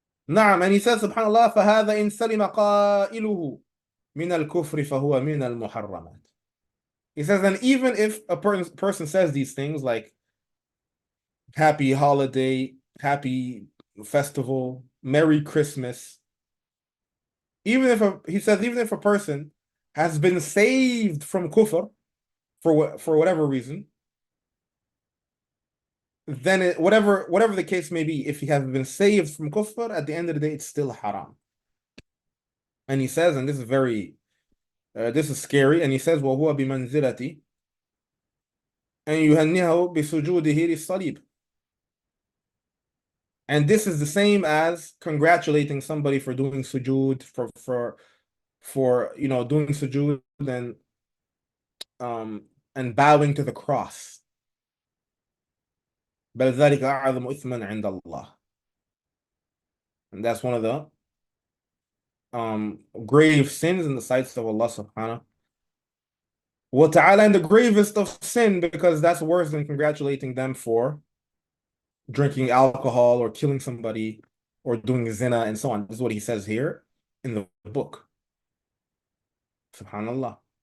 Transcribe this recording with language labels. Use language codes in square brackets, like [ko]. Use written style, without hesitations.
[ar] نعم, [en] and he says, subhanallah, [ar] فهذا إن سلم قائله من الكفر فهو من المحرمات. [en] He says, and even if a person says these things like happy holiday, happy festival, Merry Christmas, he says, even if a person has been saved from kufr for whatever reason, then whatever the case may be, if he has been saved from kufr, at the end of the day, it's still haram. And he says, and this is scary, and he says, [ar] وَهُوَ بِمَنْزِلَةِ أَنْ يُهَنِّهُ بِسُجُودِهِ لِلصَّلِيبِ. [en] And this is the same as congratulating somebody for doing sujood, for doing sujood and bowing to the cross. [ar] بل ذلك أعظم إثما عند الله. [en] And that's one of the grave sins in the sights of Allah subhanahu wa ta'ala, and the gravest of sin, because that's worse than congratulating them for drinking alcohol or killing somebody or doing zina and so on. This is what he says here in the book. Subhanallah.